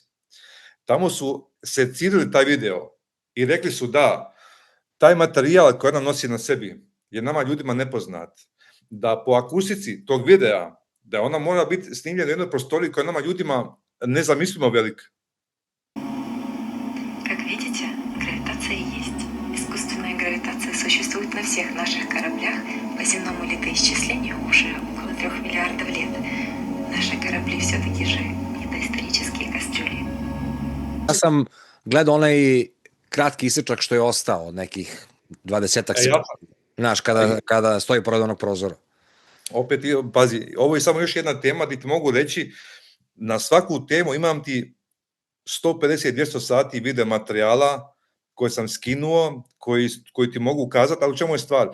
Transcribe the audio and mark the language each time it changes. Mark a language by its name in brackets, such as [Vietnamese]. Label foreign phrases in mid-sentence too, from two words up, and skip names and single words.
[Serbian] Tamo su secirali taj video i rekli su da taj materijal koji nam nosi na sebi je nama ljudima nepoznat. Da po akustici tog videa, da ona mora biti snimljena u jednoj prostoriji koja je nama ljudima nezamislimo velika. [Russian] Как видите, гравитация есть. Искусственная гравитация существует на всех наших кораблях по земному летоисчислению уже около 3 миллиардов лет. Наши корабли все-таки же не доисторические кастрюли. [Serbian] Ja sam gledao onaj kratki isječak što je ostao od nekih 20-ak sekundi. Znaš, kada stoji pored onog prozora. Opet, pazi, ovo je samo još jedna tema gdje ti mogu reći, na svaku temu imam ti 150-200 sati video materijala koje sam skinuo, koji ti mogu ukazati, ali u čemu je stvar?